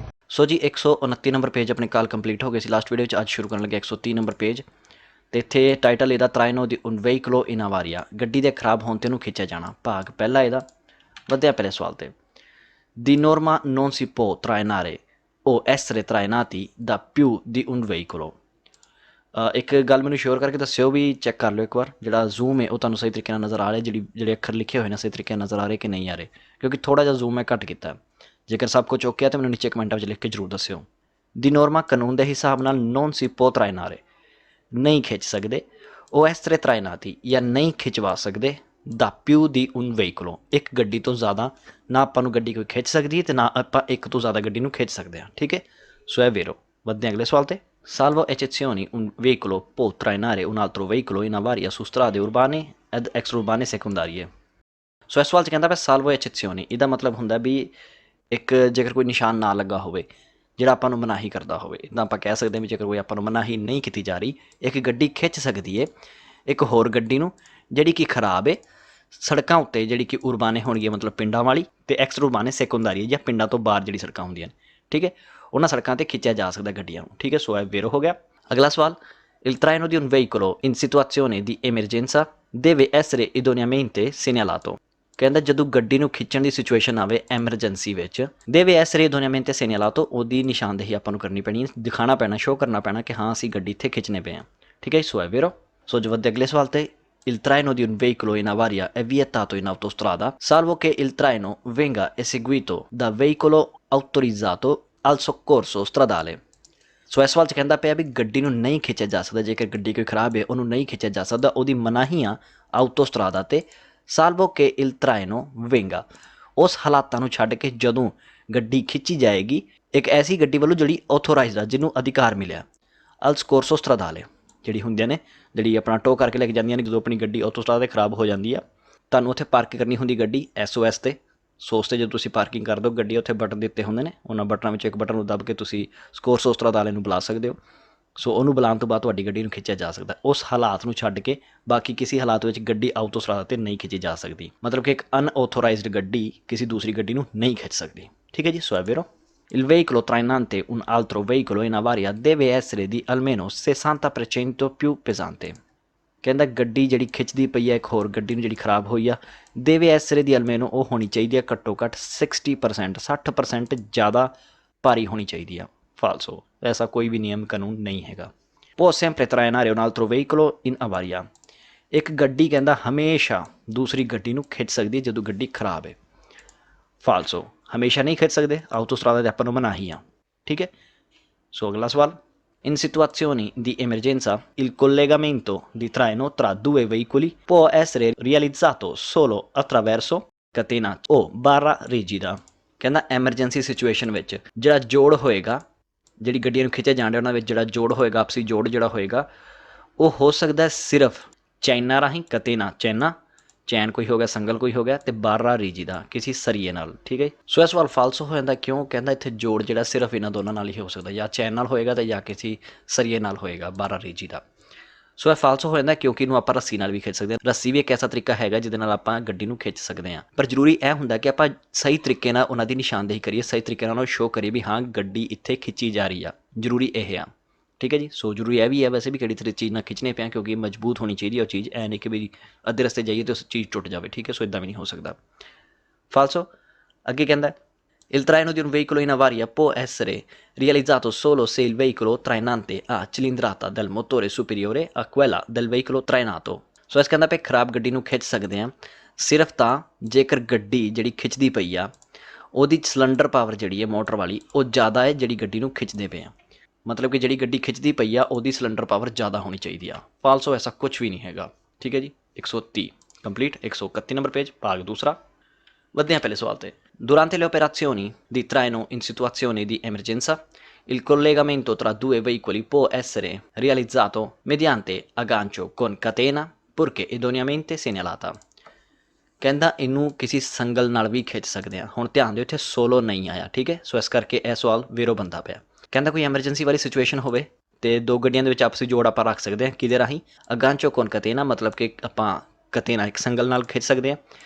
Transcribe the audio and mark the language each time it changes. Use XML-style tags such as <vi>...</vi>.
<pa>ਸੋ ਜੀ 129 number page ਆਪਣੇ ਕਾਲ complete ਹੋ ਗਏ ਸੀ ਲਾਸਟ ਵੀਡੀਓ 'ਚ। ਅੱਜ ਸ਼ੁਰੂ ਕਰਨ ਲੱਗੇ 130 ਨੰਬਰ ਪੇਜ। ਤੇ ਇੱਥੇ ਟਾਈਟਲ ਇਹਦਾ ਤਰਾਇਨੋ ਦੀ ਉਨ ਵਹੀਕਲੋ ਇਨ ਆਵਾਰੀਆ, ਗੱਡੀ ਦੇ ਖਰਾਬ ਹੋਣ ਤੇ ਉਹਨੂੰ ਖਿੱਚਿਆ ਜਾਣਾ। ਭਾਗ ਪਹਿਲਾ ਇਹਦਾ। ਵਧਿਆ ਪਹਿਲੇ ਸਵਾਲ ਤੇ।</pa> <it>Di norma non si può trainare o essere trainati da più di un veicolo।</it> <pa>ਇੱਕ ਗੱਲ ਮੈਨੂੰ ਸ਼ੋਰ ਕਰਕੇ ਦੱਸਿਓ ਵੀ, ਚੈੱਕ ਕਰ ਲਿਓ ਇੱਕ ਵਾਰ, ਜਿਹੜਾ ਜ਼ੂਮ ਹੈ ਉਹ ਤੁਹਾਨੂੰ ਸਹੀ ਤਰੀਕੇ ਨਾਲ ਨਜ਼ਰ ਆ ਰਿਹਾ, ਜਿਹੜੇ ਅੱਖਰ ਲਿਖੇ ਹੋਏ ਨੇ ਸਹੀ ਤਰੀਕੇ ਨਾਲ ਨਜ਼ਰ ਆ ਰਹੇ ਕਿ ਨਹੀਂ ਆ ਰਹੇ, ਕਿਉਂਕਿ ਥੋੜ੍ਹਾ ਜਿਹਾ ਜ਼ੂਮ ਮੈਂ ਘੱਟ ਕੀਤਾ। ਜੇਕਰ ਸਭ ਕੁਝ ਓਕੇ ਆ ਤਾਂ ਮੈਨੂੰ ਨੀਚੇ ਕਮੈਂਟਾਂ ਵਿੱਚ ਲਿਖ ਕੇ ਜ਼ਰੂਰ ਦੱਸਿਓ। ਦੀ ਨੋਰਮਾ ਕਾਨੂੰਨ ਦੇ ਹਿਸਾਬ ਨਾਲ ਨੋਨ ਸੀ ਪੋ ਤਰਾਇਨਾਰੇ, ਨਹੀਂ ਖਿੱਚ ਸਕਦੇ। ਉਹ ਇਸ ਤਰ੍ਹਾਂ ਤਰਾਇਨਾਤੀ ਜਾਂ ਨਹੀਂ ਖਿਚਵਾ ਸਕਦੇ ਦਾ ਪਿਊ ਦੀ ਉਨ ਵਹੀਕਲੋਂ, ਇੱਕ ਗੱਡੀ ਤੋਂ ਜ਼ਿਆਦਾ ਨਾ ਆਪਾਂ ਨੂੰ ਗੱਡੀ ਕੋਈ ਖਿੱਚ ਸਕਦੀ ਅਤੇ ਨਾ ਆਪਾਂ ਇੱਕ ਤੋਂ ਜ਼ਿਆਦਾ ਗੱਡੀ ਨੂੰ ਖਿੱਚ ਸਕਦੇ ਹਾਂ। ਠੀਕ ਹੈ, ਸੋ ਇਹ ਵੇਰੋ। ਵਧਦੇ ਅਗਲੇ ਸਵਾਲ ਤੇ।</pa> <it>Salvo eccezioni, un veicolo può trainare un altro veicolo in avaria su strade urbane ed extraurbane secondarie।</it> <pa>ਸੋ ਇਸ ਸਵਾਲ 'ਚ ਕਹਿੰਦਾ ਪਿਆ ਸਾਲਵੋ ਐਚੇਸੀਓਨੀ, ਇਹਦਾ ਮਤਲਬ ਹੁੰਦਾ ਵੀ ਇੱਕ ਜੇਕਰ ਕੋਈ ਨਿਸ਼ਾਨ ਨਾ ਲੱਗਾ ਹੋਵੇ ਜਿਹੜਾ ਆਪਾਂ ਨੂੰ ਮਨਾਹੀ ਕਰਦਾ ਹੋਵੇ, ਤਾਂ ਆਪਾਂ ਕਹਿ ਸਕਦੇ ਹਾਂ ਵੀ ਜੇਕਰ ਕੋਈ ਆਪਾਂ ਨੂੰ ਮਨਾਹੀ ਨਹੀਂ ਕੀਤੀ ਜਾ ਰਹੀ, ਇੱਕ ਗੱਡੀ ਖਿੱਚ ਸਕਦੀ ਹੈ ਇੱਕ ਹੋਰ ਗੱਡੀ ਨੂੰ ਜਿਹੜੀ ਕਿ ਖਰਾਬ ਹੈ ਸੜਕਾਂ ਉੱਤੇ, ਜਿਹੜੀ ਕਿ ਉਰਬਾਨੇ ਹੋਣਗੀਆਂ ਮਤਲਬ ਪਿੰਡਾਂ ਵਾਲੀ, ਅਤੇ ਐਕਸ ਉਰਬਾਨੇ ਸੈਕੰਡਰੀ ਜਾਂ ਪਿੰਡਾਂ ਤੋਂ ਬਾਹਰ ਜਿਹੜੀ ਸੜਕਾਂ ਹੁੰਦੀਆਂ ਨੇ। ਠੀਕ ਹੈ, ਉਹਨਾਂ ਸੜਕਾਂ 'ਤੇ ਖਿੱਚਿਆ ਜਾ ਸਕਦਾ ਗੱਡੀਆਂ ਨੂੰ। ਠੀਕ ਹੈ, ਸੋ ਇਹ ਵੇਰੋ ਹੋ ਗਿਆ। ਅਗਲਾ ਸਵਾਲ।</pa> <it>Il traino di un veicolo in situazione di emergenza deve essere idoneamente segnalato।</it> <pa>ਕਹਿੰਦਾ ਜਦੋਂ ਗੱਡੀ ਨੂੰ ਖਿੱਚਣ ਦੀ ਸਿਚੁਏਸ਼ਨ ਆਵੇ ਐਮਰਜੈਂਸੀ ਵਿੱਚ, ਦੇਵੇ ਐਸਰੇ ਇਦੋਨੀਆਮੈਂਟੇ ਸੇਨਿਆਲਾਤੋ, ਉਹਦੀ ਨਿਸ਼ਾਨਦੇਹੀ ਆਪਾਂ ਨੂੰ ਕਰਨੀ ਪੈਣੀ ਹੈ, ਦਿਖਾਣਾ ਪੈਣਾ, ਸ਼ੋਅ ਕਰਨਾ ਪੈਣਾ ਕਿ ਹਾਂ ਅਸੀਂ ਗੱਡੀ ਇੱਥੇ ਖਿੱਚਣੇ ਪਏ ਹਾਂ। ਠੀਕ ਹੈ, ਸੋ ਹੈ ਵੇਰੋ। ਸੋ ਜੋ ਵਧਦੇ ਅਗਲੇ ਸਵਾਲ ਤੇ।</pa> <it>Il traino di un veicolo in avaria è vietato in autostrada salvo che il traino venga eseguito da veicolo autorizzato al soccorso stradale।</it> <pa>ਸੋ ਇਸ ਸਵਾਲ 'ਚ ਕਹਿੰਦਾ ਪਿਆ ਵੀ ਗੱਡੀ ਨੂੰ ਨਹੀਂ ਖਿੱਚਿਆ ਜਾ ਸਕਦਾ, ਜੇਕਰ ਗੱਡੀ ਕੋਈ ਖਰਾਬ ਹੈ ਉਹਨੂੰ ਨਹੀਂ ਖਿੱਚਿਆ ਜਾ ਸਕਦਾ, ਉਹਦੀ ਮਨਾਹੀ ਆ ਆਊਟੋਸਟਰਾਦਾ 'ਤੇ। ਸਾਲਵੋ ਕੇ ਇਲ ਤਰਾਇਨੋ ਵੇਂਗਾ, ਉਸ ਹਾਲਾਤਾਂ ਨੂੰ ਛੱਡ ਕੇ ਜਦੋਂ ਗੱਡੀ ਖਿੱਚੀ ਜਾਏਗੀ ਇੱਕ ਐਸੀ ਗੱਡੀ ਵੱਲੋਂ ਜਿਹੜੀ ਆਥੋਰਾਈਜ਼ਡ ਆ, ਜਿਹਨੂੰ ਅਧਿਕਾਰ ਮਿਲਿਆ। ਅਲ ਸਕੋਰਸੋ ਸਟਰਾਦਾਲੇ, ਜਿਹੜੀ ਹੁੰਦੀਆਂ ਨੇ, ਜਿਹੜੀ ਆਪਣਾ ਟੋ ਕਰਕੇ ਲੈ ਕੇ ਜਾਂਦੀਆਂ ਨੇ ਜਦੋਂ ਆਪਣੀ ਗੱਡੀ ਆਟੋਸਟਰਾਦਾ 'ਤੇ ਖਰਾਬ ਹੋ ਜਾਂਦੀ ਆ, ਤੁਹਾਨੂੰ ਉੱਥੇ ਪਾਰਕ ਕਰਨੀ ਹੁੰਦੀ ਗੱਡੀ SOS 'ਤੇ। ਸੋ ਉਸ 'ਤੇ ਜਦੋਂ ਤੁਸੀਂ ਪਾਰਕਿੰਗ ਕਰ ਦਿਓ ਗੱਡੀ, ਉੱਥੇ ਬਟਨ ਦਿੱਤੇ ਹੁੰਦੇ ਨੇ, ਉਹਨਾਂ ਬਟਨਾਂ ਵਿੱਚੋਂ ਇੱਕ ਬਟਨ ਨੂੰ ਦੱਬ ਕੇ ਤੁਸੀਂ ਸਕੋਰਸੋ ਸਟਰਾਦਾਲੇ ਨੂੰ ਬੁਲਾ ਸਕਦੇ ਹੋ। ਸੋ ਉਹਨੂੰ ਬੁਲਾਉਣ ਤੋਂ ਬਾਅਦ ਤੁਹਾਡੀ ਗੱਡੀ ਨੂੰ ਖਿੱਚਿਆ ਜਾ ਸਕਦਾ। ਉਸ ਹਾਲਾਤ ਨੂੰ ਛੱਡ ਕੇ ਬਾਕੀ ਕਿਸੇ ਹਾਲਾਤ ਵਿੱਚ ਗੱਡੀ ਆਊਟੋਸਟਰਾਦਾ 'ਤੇ ਨਹੀਂ ਖਿੱਚੀ ਜਾ ਸਕਦੀ, ਮਤਲਬ ਕਿ ਇੱਕ ਅਨਆਥੋਰਾਈਜ਼ਡ ਗੱਡੀ ਕਿਸੇ ਦੂਸਰੀ ਗੱਡੀ ਨੂੰ ਨਹੀਂ ਖਿੱਚ ਸਕਦੀ। ਠੀਕ ਹੈ ਜੀ, ਸੋ ਹੈ ਵੇਰੋ।</pa> <it>Il veicolo trainante un altro veicolo in avaria deve essere di almeno 60% più pesante।</it> <pa>ਕਹਿੰਦਾ ਗੱਡੀ ਜਿਹੜੀ ਖਿੱਚਦੀ ਪਈ ਹੈ ਇੱਕ ਹੋਰ ਗੱਡੀ ਨੂੰ ਜਿਹੜੀ ਖਰਾਬ ਹੋਈ ਆ, ਦੇਵੇ ਐਸਰੇ ਦੀ ਅਲਮੇਨੋ, ਉਹ ਹੋਣੀ ਚਾਹੀਦੀ ਹੈ ਘੱਟੋ ਘੱਟ 60%, 60% ਜ਼ਿਆਦਾ ਭਾਰੀ ਹੋਣੀ ਚਾਹੀਦੀ ਆ। ਫਾਲਸੋ, ਐਸਾ ਕੋਈ ਵੀ ਨਿਯਮ ਕਾਨੂੰਨ ਨਹੀਂ ਹੈਗਾ।</pa> <it>può sempre trainare un altro veicolo in avaria,</it> <pa>ਇੱਕ ਗੱਡੀ ਕਹਿੰਦਾ ਹਮੇਸ਼ਾ ਦੂਸਰੀ ਗੱਡੀ ਨੂੰ ਖਿੱਚ ਸਕਦੀ ਜਦੋਂ ਗੱਡੀ ਖਰਾਬ ਹੈ। ਫਾਲਸੋ, ਹਮੇਸ਼ਾ ਨਹੀਂ ਖਿੱਚ ਸਕਦੇ, ਆਊਟੋਸਟਰਾਦਾ 'ਤੇ ਆਪਾਂ ਨੂੰ ਮਨਾਹੀ ਆ। ਠੀਕ ਹੈ, ਸੋ ਅਗਲਾ ਸਵਾਲ।</pa> <it>In situazioni di emergenza, il collegamento di traino tra due veicoli può essere realizzato solo attraverso catena o barra rigida।</it> <pa>ਕਹਿੰਦਾ ਐਮਰਜੈਂਸੀ ਸਿਚੁਏਸ਼ਨ ਵਿੱਚ ਜਿਹੜਾ ਜੋੜ ਹੋਏਗਾ, ਜਿਹੜੀ ਗੱਡੀਆਂ ਨੂੰ ਖਿੱਚਿਆ ਜਾਣ ਡਿਆ ਉਹਨਾਂ ਵਿੱਚ ਜਿਹੜਾ ਜੋੜ ਹੋਏਗਾ, ਆਪਸੀ ਜੋੜ ਜਿਹੜਾ ਹੋਏਗਾ, ਉਹ ਹੋ ਸਕਦਾ ਸਿਰਫ ਚੈਨਾ ਰਾਹੀਂ, ਕਤੇਨਾ ਚੈਨਾ, ਚੈਨ ਕੋਈ ਹੋ ਗਿਆ, ਸੰਗਲ ਕੋਈ ਹੋ ਗਿਆ, ਅਤੇ ਬਾਰਾ ਰੀਜੀਦਾ ਕਿਸੇ ਸਰੀਏ ਨਾਲ। ਠੀਕ ਹੈ, ਸੋ ਇਹ ਸਵਾਲ ਫਾਲਸੋ ਹੋ ਜਾਂਦਾ। ਕਿਉਂ? ਕਹਿੰਦਾ ਇੱਥੇ ਜੋੜ ਜਿਹੜਾ ਸਿਰਫ ਇਹਨਾਂ ਦੋਨਾਂ ਨਾਲ ਹੀ ਹੋ ਸਕਦਾ, ਜਾਂ ਚੈਨ ਨਾਲ ਹੋਏਗਾ ਅਤੇ ਜਾਂ ਕਿਸੇ ਸਰੀਏ ਨਾਲ ਹੋਏਗਾ, ਬਾਰਾ ਰੀਜੀ ਦਾ। ਸੋ ਇਹ ਫਾਲਸੋ ਹੋ ਜਾਂਦਾ ਕਿਉਂਕਿ ਇਹਨੂੰ ਆਪਾਂ ਰੱਸੀ ਨਾਲ ਵੀ ਖਿੱਚ ਸਕਦੇ ਹਾਂ। ਰੱਸੀ ਵੀ ਇੱਕ ਐਸਾ ਤਰੀਕਾ ਹੈਗਾ ਜਿਹਦੇ ਨਾਲ ਆਪਾਂ ਗੱਡੀ ਨੂੰ ਖਿੱਚ ਸਕਦੇ ਹਾਂ, ਪਰ ਜ਼ਰੂਰੀ ਇਹ ਹੁੰਦਾ ਕਿ ਆਪਾਂ ਸਹੀ ਤਰੀਕੇ ਨਾਲ ਉਹਨਾਂ ਦੀ ਨਿਸ਼ਾਨਦੇਹੀ ਕਰੀਏ, ਸਹੀ ਤਰੀਕੇ ਨਾਲ ਉਹਨਾਂ ਨੂੰ ਸ਼ੋਅ ਕਰੀਏ ਵੀ ਹਾਂ ਗੱਡੀ ਇੱਥੇ ਖਿੱਚੀ ਜਾ ਰਹੀ ਆ। ਜ਼ਰੂਰੀ ਇਹ ਆ। ਠੀਕ ਹੈ ਜੀ, ਸੋ ਜ਼ਰੂਰੀ ਇਹ ਵੀ ਹੈ ਵੈਸੇ ਵੀ ਕਿਹੜੀ ਤਰ੍ਹਾਂ ਚੀਜ਼ ਨਾਲ ਖਿੱਚਣੇ ਪਿਆ, ਕਿਉਂਕਿ ਮਜ਼ਬੂਤ ਹੋਣੀ ਚਾਹੀਦੀ ਉਹ ਚੀਜ਼, ਐ ਨਹੀਂ ਕਿ ਵੀ ਅੱਧੇ ਰਸਤੇ ਜਾਈਏ ਅਤੇ ਉਸ ਚੀਜ਼ ਟੁੱਟ ਜਾਵੇ। ਠੀਕ ਹੈ, ਸੋ ਇੱਦਾਂ ਵੀ ਨਹੀਂ ਹੋ ਸਕਦਾ। ਫਾਲਸੋ। ਅੱਗੇ ਕਹਿੰਦਾ</pa> <it>il traino di un veicolo in avaria può essere realizzato solo se il veicolo trainante ha cilindrata del motore superiore a quella del veicolo trainato।</it> <pa>ਸੋ ਇਸ ਕਹਿੰਦਾ ਪਏ ਖਰਾਬ ਗੱਡੀ ਨੂੰ ਖਿੱਚ ਸਕਦੇ ਹਾਂ ਸਿਰਫ ਤਾਂ ਜੇਕਰ ਗੱਡੀ ਜਿਹੜੀ ਖਿੱਚਦੀ ਪਈ ਆ ਉਹਦੀ ਸਿਲੰਡਰ ਪਾਵਰ ਜਿਹੜੀ ਹੈ ਮੋਟਰ ਵਾਲੀ ਉਹ ਜ਼ਿਆਦਾ ਹੈ ਜਿਹੜੀ ਗੱਡੀ ਨੂੰ ਖਿੱਚਦੇ ਪਏ ਆ। ਮਤਲਬ ਕਿ ਜਿਹੜੀ ਗੱਡੀ ਖਿੱਚਦੀ ਪਈ ਆ ਉਹਦੀ ਸਿਲੰਡਰ ਪਾਵਰ ਜ਼ਿਆਦਾ ਹੋਣੀ ਚਾਹੀਦੀ ਆ। ਫਾਲਸੋ ਐਸਾ ਕੁਝ ਵੀ ਨਹੀਂ ਹੈਗਾ। ਠੀਕ ਹੈ ਜੀ। 130 ਕੰਪਲੀਟ। 131 ਨੰਬਰ ਪੇਜ ਭਾਗ ਦੂਸਰਾ। ਵਧਦੇ ਹਾਂ ਪਹਿਲੇ ਸਵਾਲ ਤੇ।</pa> <it>Durante le operazioni di traino in situazioni di emergenza, il collegamento tra due veicoli può essere realizzato mediante aggancio con catena purché idoneamente segnalata।</it> <pa>ਕਹਿੰਦਾ ਇਹਨੂੰ ਕਿਸੇ ਸੰਗਲ ਨਾਲ ਵੀ ਖਿੱਚ ਸਕਦੇ ਆ। ਹੁਣ ਧਿਆਨ ਦਿਓ ਇੱਥੇ ਸੋਲੋ ਨਹੀਂ ਆਇਆ। ਠੀਕ ਹੈ। ਸੋ ਇਸ ਕਰਕੇ ਇਹ ਸਵਾਲ ਵੇਰੋ ਬੰਦਾ ਪਿਆ। ਕਹਿੰਦਾ ਕੋਈ ਐਮਰਜੈਂਸੀ ਵਾਲੀ ਸਿਚੁਏਸ਼ਨ ਹੋਵੇ ਤੇ ਦੋ ਗੱਡੀਆਂ ਦੇ ਵਿੱਚ ਆਪਸੀ ਜੋੜ ਆਪਾਂ ਰੱਖ ਸਕਦੇ ਹਾਂ ਕਿਹਦੇ ਰਾਹੀਂ? ਅਗਾਂਚੋ ਕੋਨ ਕਤੇਨਾ, ਮਤਲਬ ਕਿ ਆਪਾਂ ਕਤੇਨਾ ਇੱਕ ਸੰਗਲ ਨਾਲ ਖਿੱਚ ਸਕਦੇ ਹਾਂ।</pa>